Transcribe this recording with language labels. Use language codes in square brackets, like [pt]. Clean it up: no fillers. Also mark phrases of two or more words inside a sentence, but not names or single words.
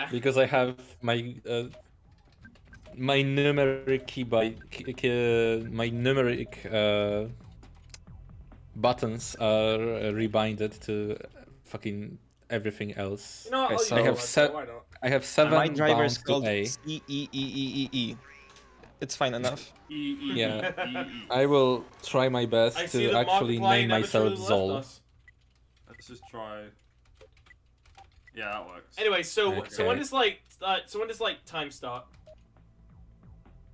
[en] Because I have my my numeric my numeric buttons are rebinded to fucking everything else. You know what? Okay, so I have 7 my driver is bounds to called A. C-E-E-E-E-E. It's fine enough. Yeah, I will try my best to actually name myself Zol. Let's just try. Yeah, that works. Anyway, so Okay. when does like time start?